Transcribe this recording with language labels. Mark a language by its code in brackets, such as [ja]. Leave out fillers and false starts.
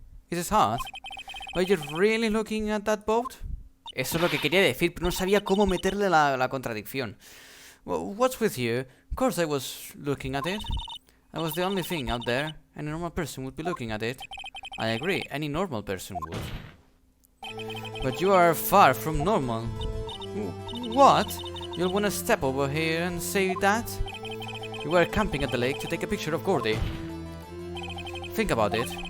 [en] Is this hard? Are you really looking at that boat? [es] Eso es lo que quería decir, pero no sabía cómo meterle la contradicción. [en] Well, what's with you? Of course I was looking at it. I was the only thing out there. Any normal person would be looking at it. I agree, any normal person would. But you are far from normal. What? You'll want to step over here and say that? You were camping at the lake to take a picture of Gordy. Think about it.